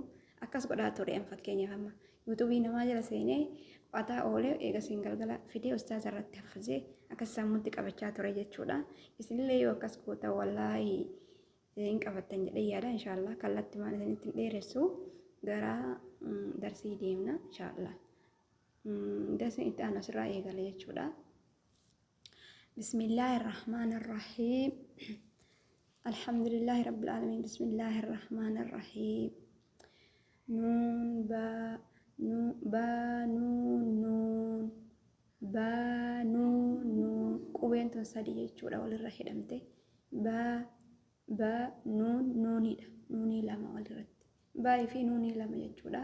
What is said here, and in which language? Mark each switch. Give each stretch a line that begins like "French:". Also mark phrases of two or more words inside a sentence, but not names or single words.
Oromo: Akkas godhaa ture fakkeenyaaf amma yuutuubii namaa jala seenee qo'ataa oolee eegasiin galgala fidee ustaaza irratti haffazee akkas sammuutti qabachaa ture jechuudha. Isinillee yoo akkas goota wallaahi hin qabattan jedhee yaada inshaallah. Kallattii maan isinitti dheeressu gara darsii deemna inshaallah. Darsiin itti aanu asirraa eegala jechuudha.
Arabic: بسم الله الرحمن الرحيم. الحمد لله رب العالمين. بسم الله الرحمن الرحيم.
Oromo: Nun ba nun qubeen tun sadii jechuudha walirra hidhamte ba nuunidha. Nuunii lama walirratti baay'ee fi nuunii lama jechuudha.